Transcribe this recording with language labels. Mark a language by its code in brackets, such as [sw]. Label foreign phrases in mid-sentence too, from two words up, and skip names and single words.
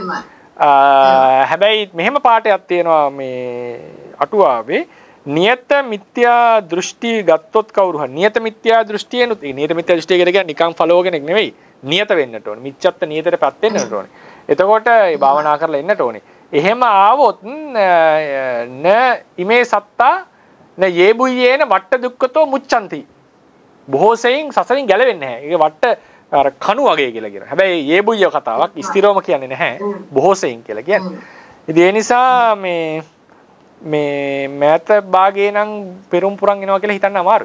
[si] හැබැයි මෙහෙම පාඩයක් තියෙනවා මේ අටුවාවේ නියත මිත්‍යා දෘෂ්ටි ගත්තොත් කවුරු හරි නියත මිත්‍යා දෘෂ්ටියනොත් නියත මිත්‍යා දෘෂ්ටිය කියන්නේ නිකන් ෆලෝ කෙනෙක් නෙවෙයි නියත වෙන්නට ඕනේ මිච්ඡත්ත නියතටපත් වෙන්නට ඕනේ එතකොට ඒ භාවනා කරලා ඉන්නට ඕනේ එහෙම ආවොත් [pi] න ඉමේ සත්තා න යේබුයේන වට්ට දුක්ඛතෝ මුච්ඡanti [si] බොහෝ සෙයින් සසරින් ගැලවෙන්නේ නැහැ ඒක වට්ට අර කණු වගේ කියලා කියනවා හැබැයි යේබුය කතාවක් ස්ථිරවම කියන්නේ නැහැ බොහෝ සෙයින් කියලා කියන්නේ ඉතින් ඒ නිසා මේ මෑත භාගයේ නම් පෙරම් පුරන් එනවා කියලා හිතන්න අමාරුයි.